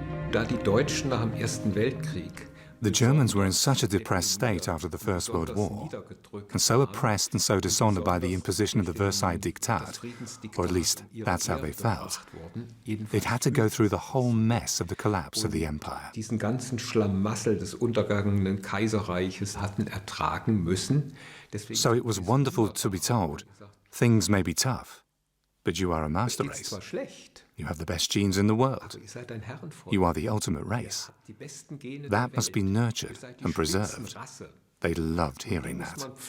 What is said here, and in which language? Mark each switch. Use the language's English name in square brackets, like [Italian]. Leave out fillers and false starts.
[English] The Germans were in such a depressed state after the First World War, and so oppressed and so dishonored by the imposition of the Versailles Diktat, or at least that's how they felt. They'd had to go through the whole mess of the collapse of the empire. [German] Diesen ganzen Schlamassel des untergegangenen Kaiserreiches hatten ertragen müssen. [English] So it was wonderful to be told, things may be tough, but you are a master race. You have the best genes in the world. You are the ultimate race. That must be nurtured and preserved. They loved hearing that.